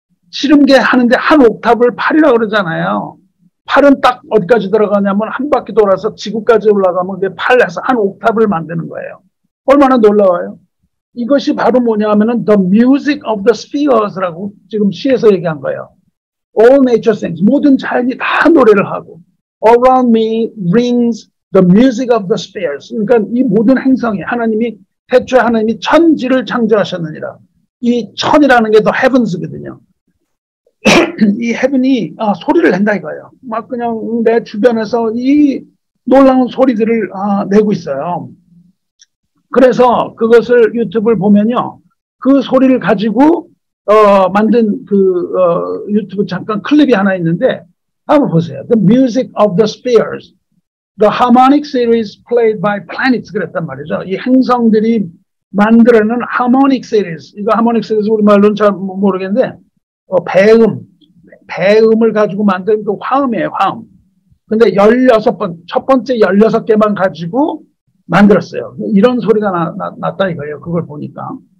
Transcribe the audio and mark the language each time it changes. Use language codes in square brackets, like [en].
[ko] 칠음계 하는데 한 옥탑을 8이라고 그러잖아요. 8은 딱 어디까지 들어가냐면 한 바퀴 돌아서 지구까지 올라가면 그게 8에서 한 옥탑을 만드는 거예요. 얼마나 놀라워요. 이것이 바로 뭐냐면은 [en] The Music of the Spheres [ko] 라고 지금 시에서 얘기한 거예요. [en] All nature sings. [ko] 모든 자연이 다 노래를 하고 [en] Around me rings the music of the spheres. [ko] 그러니까 이 모든 행성이 하나님이 태초에 하나님이 천지를 창조하셨느니라. 이 천이라는 게 the heavens거든요. 이 heaven이 소리를 낸다 이거예요. 막 그냥 내 주변에서 이 놀라운 소리들을 내고 있어요. 그래서 그것을 유튜브를 보면요. 그 소리를 가지고 만든 유튜브 잠깐 클립이 하나 있는데 한번 보세요. [en] The music of the spheres. The harmonic series played by planets [ko] 그랬단 말이죠. 이 행성들이 만들어낸 harmonic series. 이거 harmonic series 우리말로는 잘 모르겠는데 배음을 가지고 만든 그 화음이에요. 화음. 근데 16번, 첫 번째 16개만 가지고 만들었어요. 이런 소리가 났다 이거예요. 그걸 보니까.